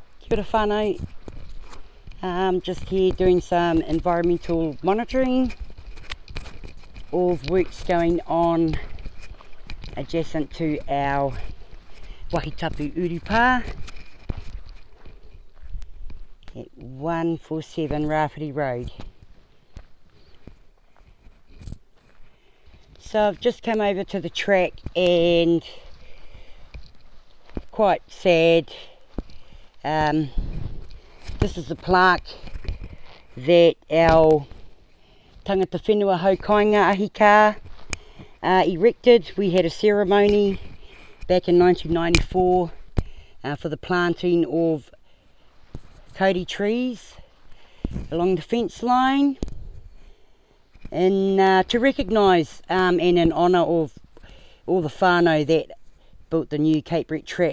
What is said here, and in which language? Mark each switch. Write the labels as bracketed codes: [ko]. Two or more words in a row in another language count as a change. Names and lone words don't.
[mi] Kia ora whānau. [en] Just here doing some environmental monitoring of works going on adjacent to our [mi] Wahi Tapu URUPA [en] at 147 Rawhiti Road. So I've just come over to the track and quite sad. This is the plaque that our [mi] tangata-whenua haukainga ahika [en] erected. We had a ceremony back in 1994 for the planting of KAURI trees along the fence line, and to recognise and in honour of all the whānau that built the new Cape Breton track.